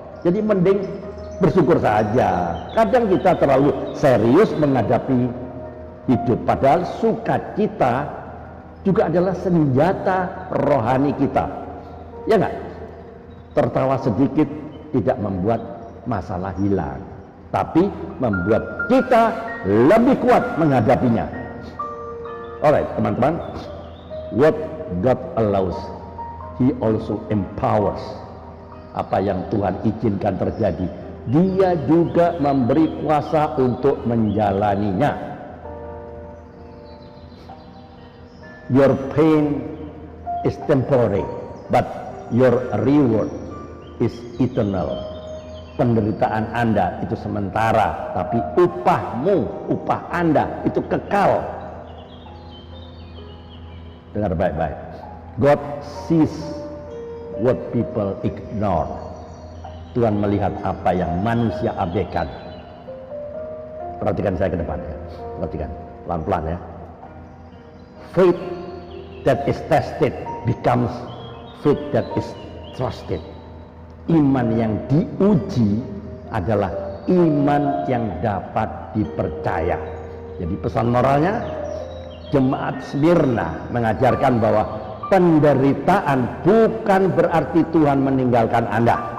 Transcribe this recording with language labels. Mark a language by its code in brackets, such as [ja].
[id] Jadi mending bersyukur saja. Kadang kita terlalu serius menghadapi hidup, padahal sukacita juga adalah senjata rohani kita. Ya enggak? Tertawa sedikit tidak membuat masalah hilang, tapi membuat kita lebih kuat menghadapinya. [en] Alright, teman-teman, what God allows, He also empowers. [id] Apa yang Tuhan izinkan terjadi, Dia juga memberi kuasa untuk menjalaninya. [en] Your pain is temporary, but your reward is eternal. [id] Penderitaan Anda itu sementara, tapi upahmu, upah Anda itu kekal. Dengar baik-baik. [en] God sees what people ignore. [id] Tuhan melihat apa yang manusia abaikan. Perhatikan saya ke depan ya. Perhatikan, pelan-pelan ya. [en] Faith that is tested becomes faith that is trusted. [id] Iman yang diuji adalah iman yang dapat dipercaya. Jadi pesan moralnya, Jemaat Smyrna mengajarkan bahwa penderitaan bukan berarti Tuhan meninggalkan Anda.